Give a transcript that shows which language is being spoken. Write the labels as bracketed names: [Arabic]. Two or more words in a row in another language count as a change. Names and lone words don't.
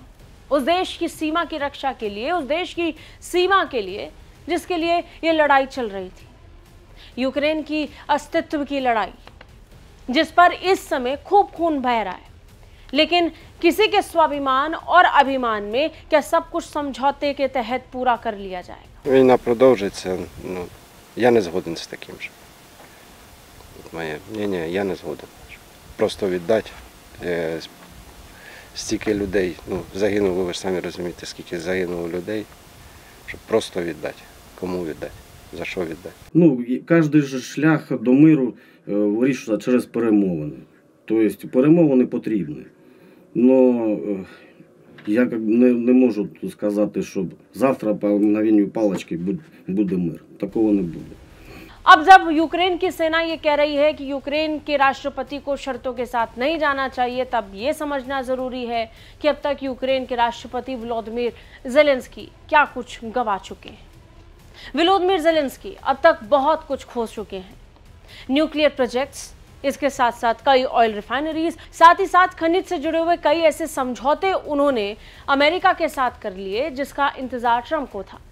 [Hindi] उस देश की सीमा की रक्षा के लिए, उस देश की सीमा के लिए जिसके लिए ये लड़ाई चल रही थी, यूक्रेन की अस्तित्व की लड़ाई, जिस पर इस समय खूब खून बह रहा है। लेकिन किसी के स्वाभिमान और अभिमान में क्या सब कुछ समझौते के तहत पूरा कर लिया जाएगा? [Ukrainian] Війна продовжиться, я не згоден з таким же. Моє мнення, я не згоден. Просто віддати стільки людей, загинуло, ви ж самі розумієте, скільки загинуло людей, щоб просто віддати. Кому віддати? За що віддати? Кожен же шлях до миру вирішується через перемовини. Тобто перемовини потрібні. Но я не можу сказати, що завтра [Russian] по мгновению палочки [Ukrainian] буде мир. Такого не буде. [Hindi] अब जब यूक्रेन की सेना ये कह रही है कि यूक्रेन के राष्ट्रपति को शर्तों के साथ नहीं जाना चाहिए, तब ये समझना जरूरी है कि अब तक यूक्रेन के राष्ट्रपति वोलोदिमीर ज़ेलेंस्की क्या कुछ गवा चुके हैं। वोलोदिमीर ज़ेलेंस्की अब तक बहुत कुछ खोज चुके हैं, [English] nuclear projects, [Hindi] इसके साथ साथ कई [English] oil refineries, [Hindi] साथ ही साथ खनिज से जुड़े हुए कई ऐसे समझौते उन्होंने अमेरिका के साथ कर लिए जिसका इंतजार ट्रंप को था।